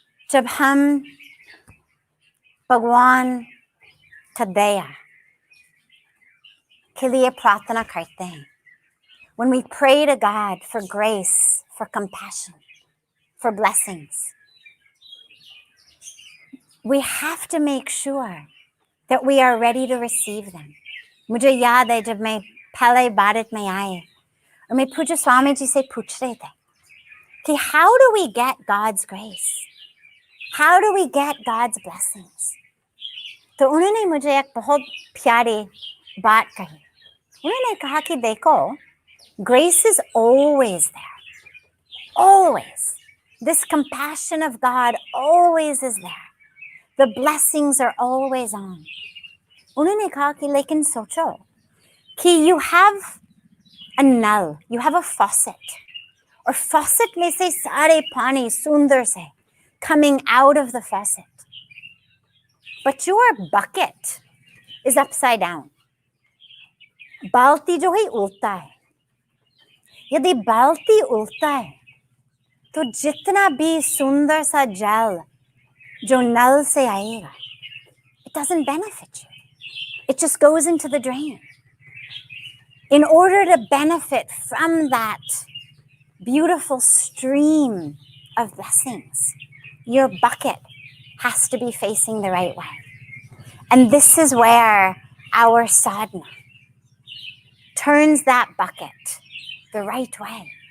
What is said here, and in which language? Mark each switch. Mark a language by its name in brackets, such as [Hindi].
[Hindi] Jab hum Bhagwan ka daya ke liye prarthana karte hain, [English] when we pray to God for grace, for compassion, for blessings, we have to make sure that we are ready to receive them. [Hindi] मुझे याद है जब मैं पहले भारत में आई और मैं पूज्य स्वामी जी से पूछ रहे थे कि [English] how do we get God's grace? How do we get God's blessings? [Hindi] तो उन्होंने मुझे एक बहुत प्यारी बात कही. उन्होंने कहा कि देखो, [English] grace is always there. Always. This compassion of God always is there. The blessings are always on. [Hindi] उन्होंने कहा कि लेकिन सोचो कि [English] you have a [Hindi] nal, [English] you have a faucet, [Hindi] और faucet में से सारे पानी सुंदर से [English] coming out of the faucet. But your bucket is upside down. [Hindi] बाल्टी जो है उल्टा है. यदि बाल्टी उल्टा है तो जितना भी सुंदर सा जल जो नल से आएगा, [English] it doesn't benefit you. It just goes into the drain. In order to benefit from that beautiful stream of blessings, your bucket has to be facing the right way. And this is where our sadhana turns that bucket the right way.